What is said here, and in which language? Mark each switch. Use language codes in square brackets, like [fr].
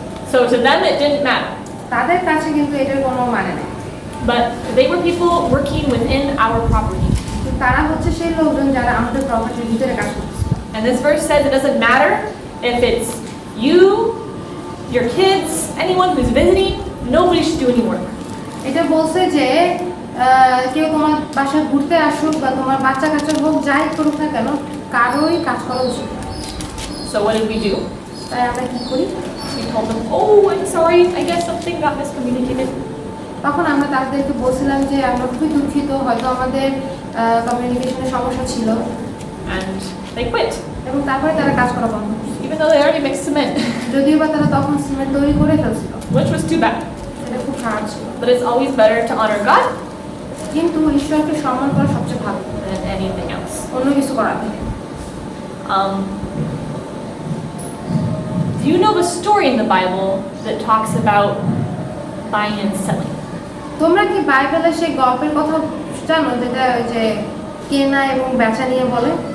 [en] So to them it didn't matter. [bn] তাদের কাছে কিন্তু এটার কোনো মানে নেই। [en] But they were people working within our property. [bn] তারা হচ্ছে সেই লোকজন যারা আমাদের প্রপার্টির ভিতরে কাজ করতেছিল। [en] And this verse says it doesn't matter if it's you your kids, anyone who's visiting, nobody should do any work. [bn] এটা বলছে যে কেউ তোমার বাসায় ঘুরতে আসুক বা তোমার বাচ্চা কাচ্চা হোক যাই করুক না কেন কারোই কাজ করা উচিত না। [en] So what did we do? [bn] তাই আমরা কি করি? [en] We told them, oh, I'm sorry, I guess something got miscommunicated. [bn] তখন আমরা তাদেরকে বলছিলাম যে আমরা খুবই দুঃখিত, হয়তো আমাদের কমিউনিকেশনের সমস্যা ছিল, [en] And they quit, [bn] এবং তারপরে তারা কাজ করা বন্ধ করছে। [en] even though they already mixed cement, [bn] যদিও বা তারা তখন সিমেন্ট তৈরি করে ফেলছিল, [en] which was too bad. [bn] সেটা খুব খারাপ ছিল। [en] But it's always better to honor God [bn] কিন্তু ঈশ্বরকে সম্মান করা সবচেয়ে ভালো [en] than anything else. [bn] অন্য কিছু করার থেকে। [en] Do you know the story in the Bible that talks about buying and selling? [bn] তোমরা কি বাইবেলের সেই গল্পের কথা জানো যেটা ওই যে কেনা এবং বেচা নিয়ে বলে?